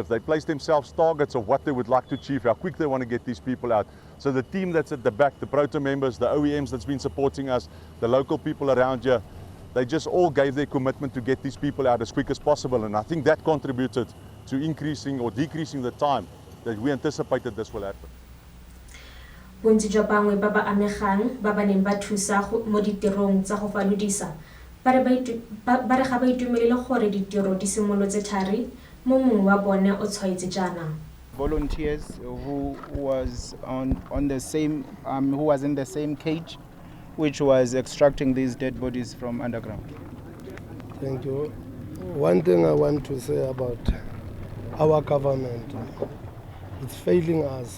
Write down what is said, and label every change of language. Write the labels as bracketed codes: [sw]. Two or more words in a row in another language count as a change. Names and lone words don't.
[en] They placed themselves targets of what they would like to achieve, how quick they want to get these people out. So the team that's at the back, the Proto members, the OEMs that's been supporting us, the local people around here, they just all gave their commitment to get these people out as quick as possible. And I think that contributed to increasing or decreasing the time that we anticipated this will happen. [tn] Bontsi jwa bangwe ba ba amegang ba ba neng ba thusa mo ditirong tsa go falodisa ba re ga ba itumelele gore ditiro di simolotse thari mo mongwe wa bone o tshwaetse jaana. [en] Volunteers who was on the same who was in the same cage which was extracting these dead bodies from underground. Thank you. One thing I want to say about our government, it's failing us.